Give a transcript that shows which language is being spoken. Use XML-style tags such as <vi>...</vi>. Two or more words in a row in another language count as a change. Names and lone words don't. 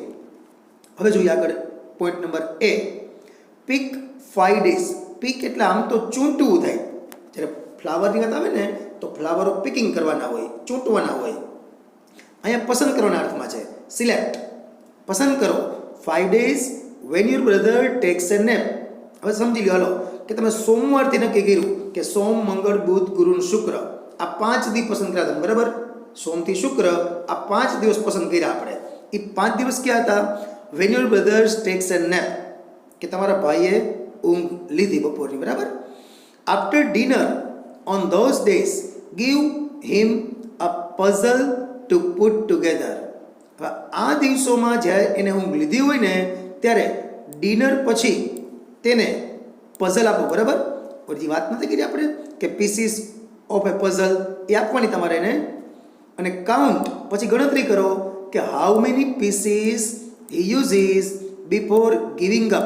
<gu>હવે જોઈએ આગળ. પોઈન્ટ નંબર એ, પિક 5 days. પિક એટલે આમ તો ચૂંટવું થાય. જ્યારે ફ્લાવરની વાત આવે ને તો ફ્લાવરો પિકિંગ કરવાના હોય, ચૂંટવાના હોય. અહીંયા પસંદ કરવાના અર્થમાં છે. સિલેક્ટ, પસંદ કરો.</gu> <en>5 days when your brother takes a nap.</en> <gu>હવે સમજી લો, હાલો, કે તમે સોમવારથી નક્કી કર્યું કે સોમ, મંગળ, બુધ, ગુરુ, શુક્ર આ 5 દિવસ પસંદ કર્યા તમે, બરાબર. સોમથી શુક્ર આ 5 દિવસ પસંદ કર્યા આપણે. એ 5 દિવસ ક્યાં હતા?</gu> <en>when your brother takes a nap,</en> <gu>કે તમારા ભાઈએ ઊંઘ લીધી બપોરની, બરાબર.</gu> <en>after dinner on those days give him a puzzle to put together.</en> <gu>હવે આ દિવસોમાં જ્યારે એને ઊંઘ લીધી હોય ને ત્યારે ડિનર પછી તેને પઝલ આપો, બરાબર. બધી વાત નથી કરી આપણે કે</gu> <en>pieces of a puzzle</en> <gu>એ આપવાની તમારે એને, અને કાઉન્ટ પછી ગણતરી કરો કે</gu> <en>how many pieces he uses before giving up.</en>